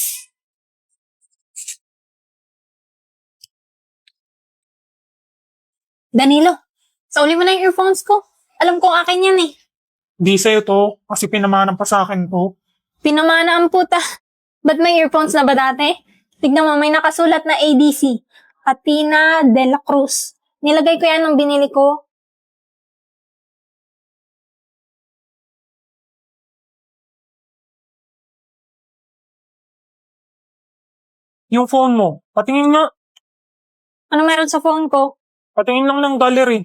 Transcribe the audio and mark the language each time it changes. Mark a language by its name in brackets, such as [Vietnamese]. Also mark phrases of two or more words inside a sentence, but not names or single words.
[Filipino] Danilo, sauli mo na yung earphones ko. Alam kong akin yan eh. Di sa'yo to, kasi pinamanan pa sa akin to. Pinamana ang puta. Ba't may earphones na ba dati? Tignan mo, may nakasulat na ADC. Atina de la Cruz. Nilagay ko yan nung binili ko. Yung phone mo, patingin nga. Ano meron sa phone ko? Patingin lang ng gallery.